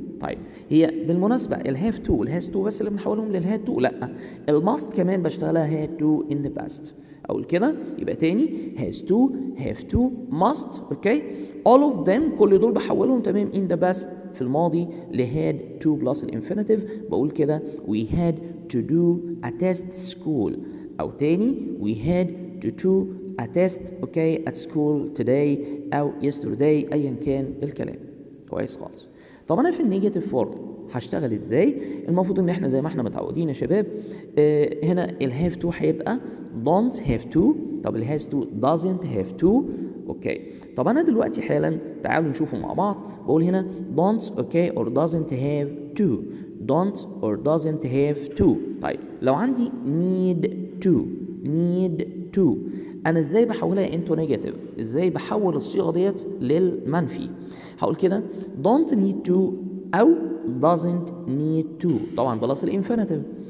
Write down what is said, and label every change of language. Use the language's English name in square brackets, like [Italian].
[Arabic] طيب هي بالمناسبة الهاف تو والهاز تو بس اللي بنحولهم للهاد تو؟ لا الماست كمان بشتغلها هاد تو [English] in the past. [Arabic] أقول كده يبقى تاني [English] has to have to must [Arabic] اوكي [English] all of them [Arabic] كل دول بحولهم تمام [English] in the past [Arabic] في الماضي لهاد to plus الانفينيتيف. بقول كده [English] we had to do a test school [Arabic] أو تاني [English] we had to do a test [Arabic] اوكي [English] at school today [Arabic] أو yesterday أيا كان الكلام. كويس خالص. طب انا في النيجاتيف فورم هشتغل ازاي؟ المفروض ان احنا زي ما احنا متعودين يا شباب، هنا الهاف تو هيبقى [English] don't have to. طب الهاز تو doesn't have to. [Arabic] اوكي، طب انا دلوقتي حالا تعالوا نشوفه مع بعض. بقول هنا [English] don't okay or doesn't have to. don't or doesn't have to. [Arabic] طيب لو عندي need to انا ازاي بحولها into negative؟ ازاي بحول الصيغه ديت للمنفي؟ هقول كده [English] don't need to [Arabic] او [English] doesn't need to، [Arabic] طبعا بلس الانفينيتيف.